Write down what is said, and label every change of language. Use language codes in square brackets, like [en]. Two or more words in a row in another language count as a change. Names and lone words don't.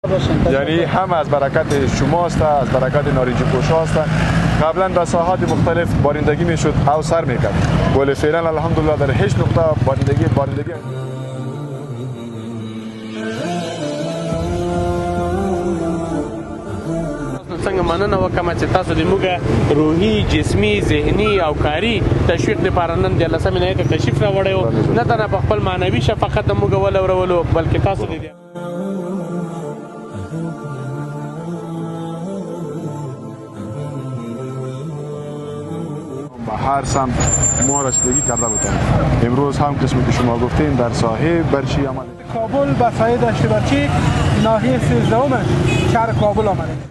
[fa] یعنی هم از برکت شماست، از برکت نارنجی پوشا است. قبلا در ساحات مختلف بارندگی میشد او سر میکرد، ولی فعلا الحمدلله در هیچ نقطه بارندگی [ps] څنګه مننه وکم چې تاسو د موږ روحي جسمي ذهني او کاري تشویق لپاره نن د 13 نیټه تشریف راوړی و، نه تنه په خپل معنوي شفقت د موږ ولورولو بلکې تاسو د [fa] هر سمت ما رسیدگی کرده بودیم. امروز هم قسمی که شما گفتین در ساحه برچی عمل کابل به ساحه دشت برچی ناحیه 13 شهر کابل آمده.